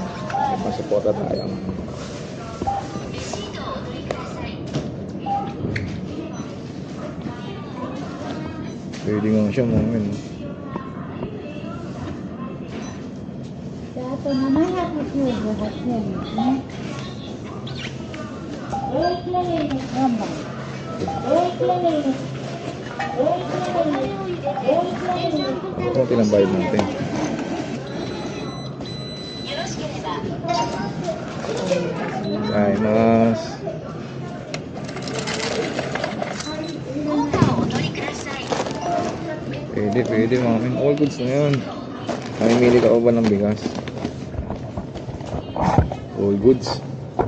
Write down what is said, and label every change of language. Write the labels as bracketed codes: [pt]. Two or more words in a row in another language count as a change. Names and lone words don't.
[tl] May pasuporta tayo. Pwede nga siya mga men. [ja] Ito 798 円ですね。 [tl] Ito ang pinambayad natin. Ay, mas pwede mga men. [en] All goods [tl] na yun. Namimili ka pa ba ng bigas? [en] All goods.